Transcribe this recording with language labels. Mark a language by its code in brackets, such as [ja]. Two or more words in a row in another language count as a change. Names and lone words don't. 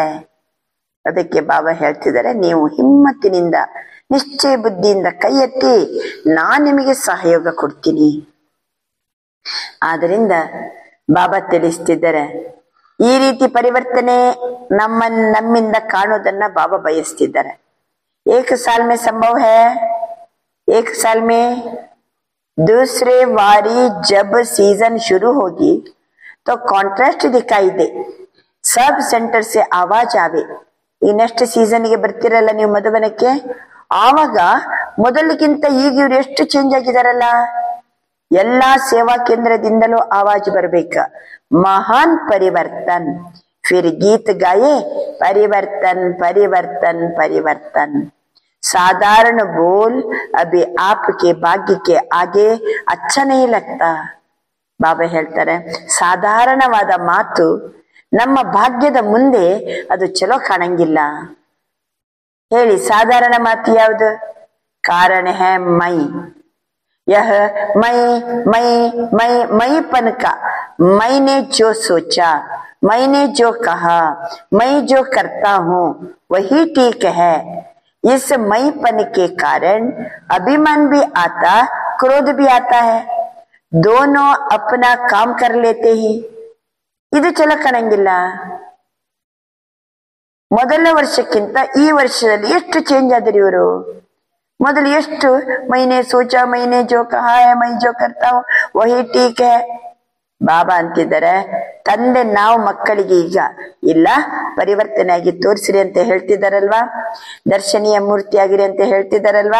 [kn] ಅದಕ್ಕೆ ಬಾಬಾ ಹೇಳ್ತಿದ್ದಾರೆ, ನೀವು ಹಿಮ್ಮತ್ತಿನಿಂದ ನಿಶ್ಚಯ ಬುದ್ಧಿಯಿಂದ ಕೈ ಎತ್ತಿ, ನಾನ್ ನಿಮಗೆ ಸಹಯೋಗ ಕೊಡ್ತೀನಿ. ಆದ್ರಿಂದ ಬಾಬಾ ತಿಳಿಸ್ತಿದ್ದಾರೆ, ಈ ರೀತಿ ಪರಿವರ್ತನೆ ನಮ್ಮಿಂದ ಕಾಣೋದನ್ನ ಬಾಬಾ ಬಯಸ್ತಿದ್ದಾರೆ. [hi] 1 साल में संभव है. 1 साल में दूसरे वारी जब सीजन शुरू होगी तो कॉन्ट्रास्ट दिखाई दे. सब ಸೆಂಟರ್ से आवाज आवे. [kn] ಈ [en] next season [kn] ಬರ್ತಿರಲ್ಲ ನೀವು ಮಧುಬನಕ್ಕೆ, ಆವಾಗ ಮೊದಲಿಗಿಂತ ಈಗ ಇವ್ರು ಎಷ್ಟು ಚೇಂಜ್ ಆಗಿದಾರಲ್ಲ. ಎಲ್ಲಾ ಸೇವಾ ಕೇಂದ್ರದಿಂದಲೂ ಆವಾಜ್ ಬರ್ಬೇಕ, [hi] महान परिवर्तन. फिर गीत गाये परिवर्तन परिवर्तन परिवर्तन. साधारण बोल अभी आपके भाग्य के आगे अच्छा नहीं लगता. [kn] ಬಾಬಾ ಹೇಳ್ತಾರೆ, ಸಾಧಾರಣವಾದ ಮಾತು ನಮ್ಮ ಭಾಗ್ಯದ ಮುಂದೆ ಅದು ಚಲೋ ಕಾಣಂಗಿಲ್ಲ. ಹೇಳಿ, ಸಾಧಾರಣ ಮಾತು ಯಾವುದು? [hi] कारण है मैं. यह मैं मैं मैं मैंपन का, मैंने जो सोचा, मैंने जो कहा, मैं जो करता हूँ वही ठीक है. इस मैंपन के कारण अभिमान भी आता, क्रोध भी आता है. दोनों अपना काम कर लेते ही. [kn] ಇದು ಚಲೋ ಕಾಣಂಗಿಲ್ಲ. ಮೊದಲ ವರ್ಷಕ್ಕಿಂತ ಈ ವರ್ಷದಲ್ಲಿ ಎಷ್ಟು ಚೇಂಜ್ ಆದ್ರಿ ಇವರು. ಮೊದಲು ಎಷ್ಟು [hi] मैंने सोचा, मैंने जो कहा है, मैं जो करता हूं वही ठीक है. [kn] ಬಾಬಾ ಅಂತಿದ್ದಾರೆ, ತಂದೆ ನಾವು ಮಕ್ಕಳಿಗೆ ಈಗ ಇಲ್ಲ ಪರಿವರ್ತನೆ ಆಗಿ ತೋರಿಸಿರಿ ಅಂತ ಹೇಳ್ತಿದ್ದಾರಲ್ವಾ, ದರ್ಶನೀಯ ಮೂರ್ತಿ ಆಗಿರಿ ಅಂತ ಹೇಳ್ತಿದ್ದಾರಲ್ವಾ.